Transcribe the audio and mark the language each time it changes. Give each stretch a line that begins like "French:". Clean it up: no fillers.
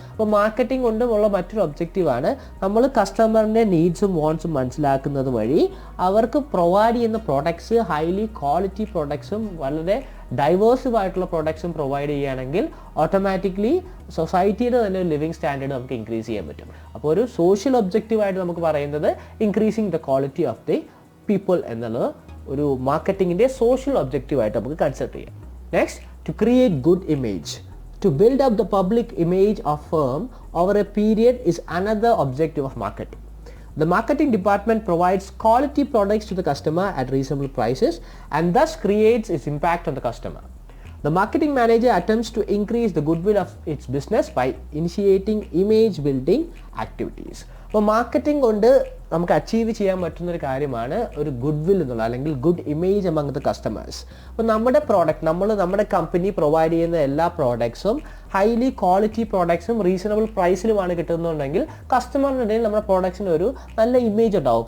Malayalam: അപ്പോൾ മാർക്കറ്റിംഗ് കൊണ്ടുമുള്ള മറ്റൊരു ഒബ്ജക്റ്റീവാണ് നമ്മൾ കസ്റ്റമറിൻ്റെ നീഡ്സും വോൺസും മനസ്സിലാക്കുന്നത് വഴി അവർക്ക് പ്രൊവൈഡ് ചെയ്യുന്ന പ്രോഡക്ട്സ് ഹൈലി ക്വാളിറ്റി പ്രോഡക്ട്സും വളരെ ഡൈവേഴ്സീവ് ആയിട്ടുള്ള പ്രോഡക്ട്സും പ്രൊവൈഡ് ചെയ്യുകയാണെങ്കിൽ ഓട്ടോമാറ്റിക്കലി സൊസൈറ്റിയുടെ തന്നെ ലിവിങ് സ്റ്റാൻഡേർഡ് നമുക്ക് ഇൻക്രീസ് ചെയ്യാൻ പറ്റും. അപ്പോൾ ഒരു സോഷ്യൽ ഒബ്ജക്റ്റീവായിട്ട് നമുക്ക് പറയുന്നത്
English: increasing the quality of the people
Malayalam: എന്നുള്ളത് ഒരു മാർക്കറ്റിങ്ങിൻ്റെ സോഷ്യൽ ഒബ്ജക്റ്റീവായിട്ട് നമുക്ക് കൺസിഡർ ചെയ്യാം.
English: Next, to create good image. To build up the public image of firm over a period is another objective of marketing. The marketing department provides quality products to the customer at reasonable prices and thus creates its impact on the customer. The marketing manager attempts to increase the goodwill of its business by initiating image building activities.
Malayalam: അപ്പോൾ marketing കൊണ്ട് നമുക്ക് achieve ചെയ്യാൻ പറ്റുന്നൊരു കാര്യമാണ് ഒരു good will എന്നുള്ളത്, അല്ലെങ്കിൽ
English: Good image among the customers.
Malayalam: അപ്പോൾ നമ്മുടെ പ്രോഡക്റ്റ്, നമ്മുടെ കമ്പനി പ്രൊവൈഡ് ചെയ്യുന്ന എല്ലാ പ്രോഡക്ട്സും ഹൈലി ക്വാളിറ്റി പ്രോഡക്ട്സും റീസണബിൾ പ്രൈസിലുമാണ് കിട്ടുന്നുണ്ടെങ്കിൽ കസ്റ്റമറിൻ്റെ ഇടയിൽ നമ്മുടെ പ്രോഡക്ട്സിന് ഒരു നല്ല ഇമേജ് ഉണ്ടാവും.